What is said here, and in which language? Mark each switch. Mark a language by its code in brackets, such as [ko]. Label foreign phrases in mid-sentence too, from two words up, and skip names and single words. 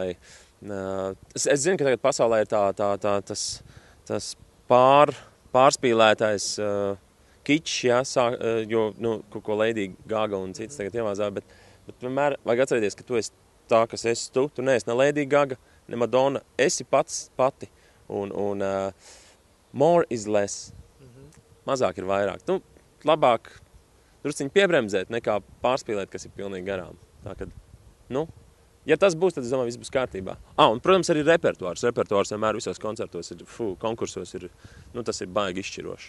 [lv] Es zinu, ka tagad pasaulē ir tas pārspīlētais kičs, ja, jo, ko Lady Gaga un citas tagad iemāzā, bet vienmēr vajag atcerēties, ka tu esi tā, kas esi tu. Tu neesi ne Lady Gaga, ne Madonna, esi pati. Un [en] more is less. [lv] Mazāk ir vairāk. Labāk drusciņi piebremzēt, nekā pārspīlēt, kas ir pilnīgi garām. Tā, kad, ja tas būs, tad es domāju, viss būs kārtībā. Un, protams, arī repertuārs. Repertuārs vienmēr visos koncertos ir, konkursos ir, tas ir baigi izšķiroši.